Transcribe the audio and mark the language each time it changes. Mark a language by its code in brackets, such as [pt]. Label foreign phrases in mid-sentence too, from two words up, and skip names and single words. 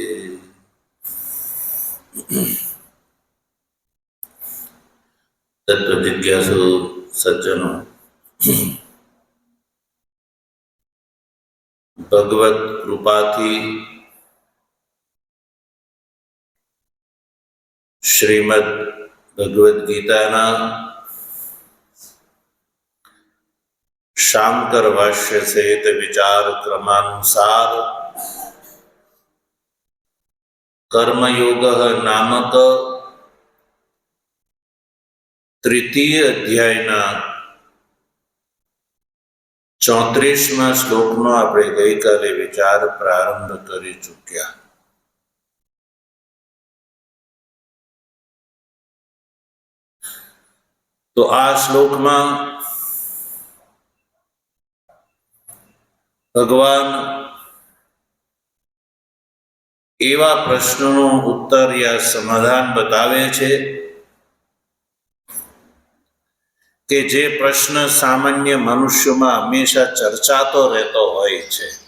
[gu] તત્વ જિજ્ઞાસુ સજ્જનો, ભગવત કૃપાથી શ્રીમદ ભગવદ ગીતાના શાંકર ભાષ્ય સહિત વિચાર ક્રમાનુસાર કર્મયોગ નામક તૃતીય અધ્યાયના 34મા શ્લોકનો આપણે ગઈકાલે વિચાર પ્રારંભ કરી ચૂક્યા। તો આ શ્લોકમાં ભગવાન એવા પ્રશ્નનો ઉત્તર યા સમાધાન બતાવે છે કે જે પ્રશ્ન સામાન્ય મનુષ્યમાં હંમેશા ચર્ચાતો રહેતો હોય છે।